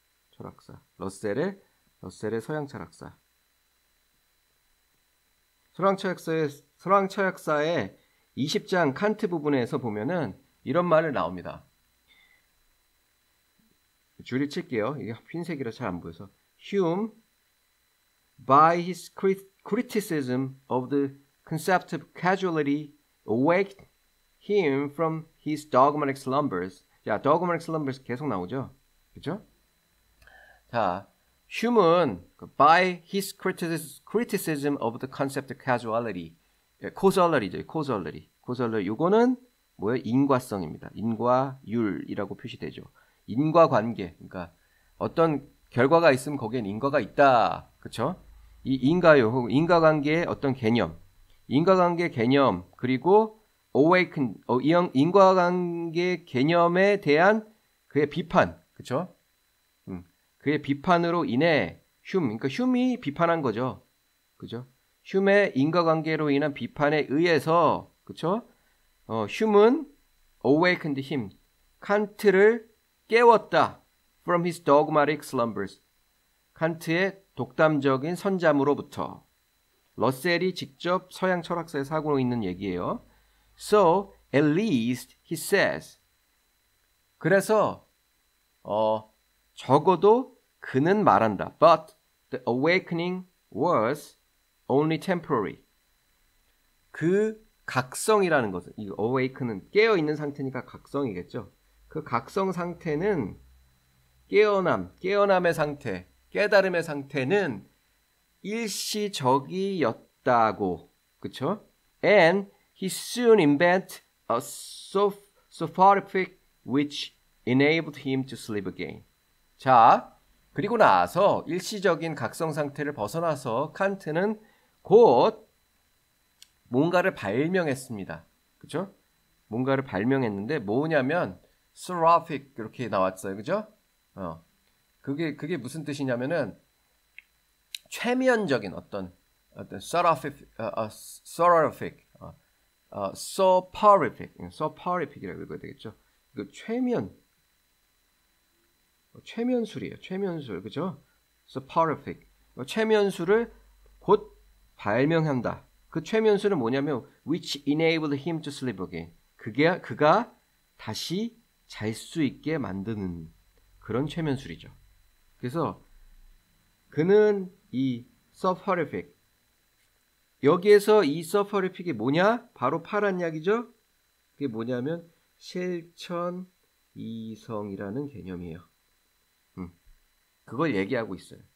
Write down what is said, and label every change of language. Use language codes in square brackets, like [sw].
[ko] 철학사. 러셀의 서양 철학사. 서양 철학사의 20장 칸트 부분에서 보면은 이런 말을 나옵니다. 줄이 칠게요. 이게 흰색이라 잘 안 보여서. [en] Hume, by his criticism of the concept of causality, awaked him from his dogmatic slumbers. [ko] 자, [en] dogmatic slumbers [ko] 계속 나오죠. 그렇죠? [en] 자, Hume은 by his criticism of the concept of causality, causalry죠. causality. [ko] 요거는 뭐예요? 인과성입니다. 인과율이라고 표시되죠. 인과관계. 그러니까 어떤 결과가 있으면 거기엔 인과가 있다. 그쵸? 이 인과요, 혹은 인과관계의 어떤 개념, 인과관계 개념, 그리고 awaken, 인과관계 개념에 대한 그의 비판, 그쵸? 그의 비판으로 인해 그러니까 흉이 비판한 거죠. 그죠? 흉의 인과관계로 인한 비판에 의해서, 그쵸? 흉은 [en] awakened him, [ko] 칸트를 깨웠다. [en] From his dogmatic slumbers. [ko] 칸트의 독담적인 선잠으로부터. 러셀이 직접 서양 철학사에서 하고 있는 얘기예요. [en] So, at least, he says. [ko] 그래서 적어도 그는 말한다. [en] But the awakening was only temporary. [ko] 그 각성이라는 것은, 이 awaken은 깨어있는 상태니까 각성이겠죠. 그 각성 상태는 깨어남의 상태, 깨달음의 상태는 일시적이었다고. 그쵸? [en] And he soon invented a soporific which enabled him to sleep again. [ko] 자, 그리고 나서 일시적인 각성 상태를 벗어나서 칸트는 곧 뭔가를 발명했습니다. 그쵸? 뭔가를 발명했는데 뭐냐면 soporific 이렇게 나왔어요. 그죠? 그게 무슨 뜻이냐면은 최면적인 어떤 soporific이라고 읽어야 되겠죠. 이거 최면술이에요. 최면술, 그죠? soporific, 최면술을 곧 발명한다. 그 최면술은 뭐냐면 [en] which enabled him to sleep again. [ko] 그가 다시 잘 수 있게 만드는 그런 최면술이죠. 그래서 그는 이 soporific, 여기에서 이 soporific이 뭐냐? 바로 파란 약이죠. 그게 뭐냐면 실천 이성이라는 개념이에요. 그걸 얘기하고 있어요.